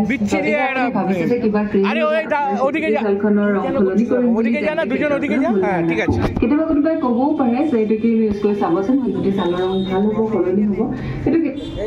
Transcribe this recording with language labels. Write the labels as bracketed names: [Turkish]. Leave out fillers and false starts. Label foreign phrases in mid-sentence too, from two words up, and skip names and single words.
[Bangla] বিচ্ছিরি আরে ওদিকে যা, ওদিকে যা না, দুজন ওদিকে যা। হ্যাঁ ঠিক আছে। [Assamese] কেতিয়াবা কোনোবাই ক'বও পাৰে যে এইটো কি ইউজ কৰি চাবচোন, যদি ছালৰ ৰং ভাল হ'ব, সলনি হ'ব। এইটো কি